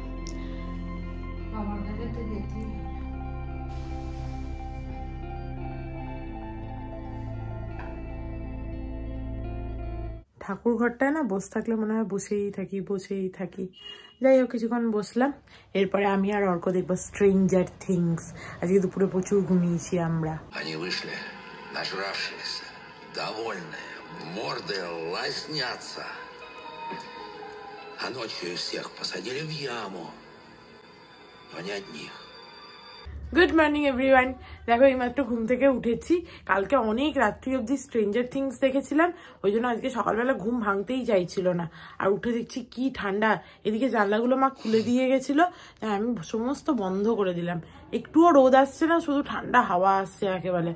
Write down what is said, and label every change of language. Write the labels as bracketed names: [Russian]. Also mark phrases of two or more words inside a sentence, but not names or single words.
[Bangla] ঠাকুর ঘরটায় না বসে থাকলে মনে হয় বসেই থাকি। যাই হোক, কিছুক্ষণ বসলাম, এরপরে আমি আর অর্ক দেখবো স্ট্রেঞ্জার থিংস। আজকে দুপুরে প্রচুর ঘুমিয়েছি আমরা। [Russian] Они вышли, нажравшиеся, довольные, морды лоснятся. А ночью их всех посадили в яму, но не одних. [English] good morning everyone. [Bangla] দেখো এইমাত্র ঘুম থেকে উঠেছি। কালকে অনেক রাত্রি অবধি স্ট্রেঞ্জার থিংস দেখেছিলাম, ওই জন্য আজকে সকালবেলা ঘুম ভাঙতেই চাইছিল না। আর উঠে দেখছি কি ঠান্ডা। এদিকে জানলাগুলো মা খুলে দিয়ে গেছিল, আমি সমস্ত বন্ধ করে দিলাম। একটুও রোদ আসছে না, শুধু ঠান্ডা হাওয়া আসছে একেবারে।